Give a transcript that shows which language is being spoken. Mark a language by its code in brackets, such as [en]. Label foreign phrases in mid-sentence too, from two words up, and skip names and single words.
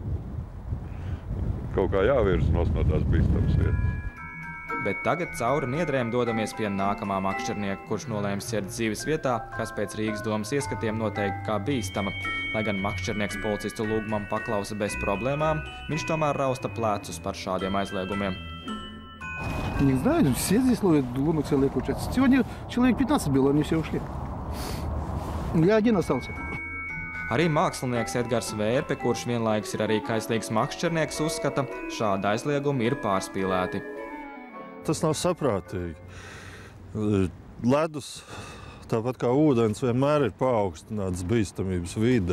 [lv] Kaut kā jāvirza no tās bīstamas vietas. Bet tagad cauri Niedrēm dodamies pie nākamā makšķernieka, kurš nolēma ķert zivis vietā, kas pēc Rīgas domas ieskatiem noteikti kā bīstama. Lai gan makšķernieks policistu lūgumam paklausa bez problēmām, viņš tomēr rausta plecus par šādiem aizliegumiem. [ru] Не знаю, все здесь ловят лунных целых участников. Сегодня человек 15 было, они все ушли. Я один остался. [lv] Arī mākslinieks Edgars Vērpe, kurš vienlaikus ir arī kaislīgs makšķernieks, uzskata, šādi aizliegumi ir pārspīlēti. Tas nav saprātīgi. Ledus, tāpat kā ūdens, vienmēr ir paaugstināts bīstamības vide.